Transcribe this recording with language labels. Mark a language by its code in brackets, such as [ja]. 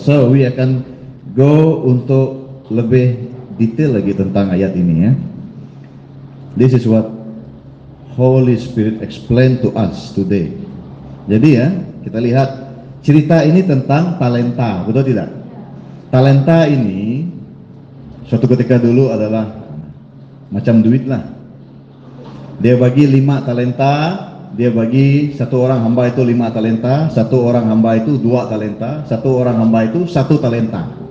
[en] So we [ms] akan go untuk lebih detail lagi tentang ayat ini ya. [en] This is what Holy Spirit explain to us today. [ms] Jadi ya, kita lihat cerita ini tentang talenta, betul tidak? Talenta ini suatu ketika dulu adalah macam duit lah. Dia bagi 5 talenta, dia bagi satu orang hamba itu 5 talenta, satu orang hamba itu 2 talenta, satu orang hamba itu 1 talenta.